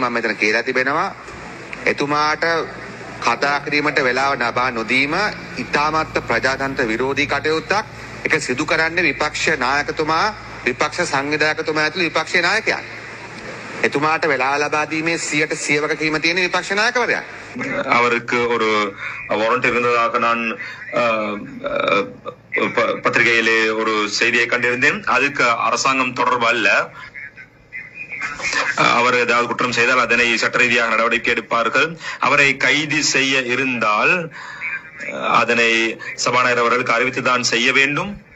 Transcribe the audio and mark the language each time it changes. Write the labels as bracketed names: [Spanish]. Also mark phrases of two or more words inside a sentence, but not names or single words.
[Sinhala] මම මෙතන කියලා තිබෙනවා එතුමාට කතා කිරීමට වෙලාව ලබා නොදීම ඉතාමත් ප්‍රජාතන්ත්‍ර විරෝධී කටයුත්තක්. ඒක සිදු කරන්නේ විපක්ෂ නායකතුමා, විපක්ෂ සංවිධායකතුමා ඇතුළු විපක්ෂයේ නායකයන්. එතුමාට වෙලාව ලබා දීමේ 100% වගකීම තියෙන විපක්ෂ නායකවරයා. [Tamil] அவருக்கு ஒரு வாரண்ட் இருந்ததாக நான் பத்திரிகையிலே ஒரு செய்தியை கண்டிருந்தேன். அதுக்கு அரசாங்கம் தொடர்பு அல்ல. அவர் ஏதாவது குற்றம் செய்தால் அதனை சட்ட ரீதியாக நடவடிக்கை எடுப்பார்கள். அவரை கைது செய்ய இருந்தால் அதனை சபாநாயகர் அவர்களுக்கு அறிவித்துதான் செய்ய வேண்டும்.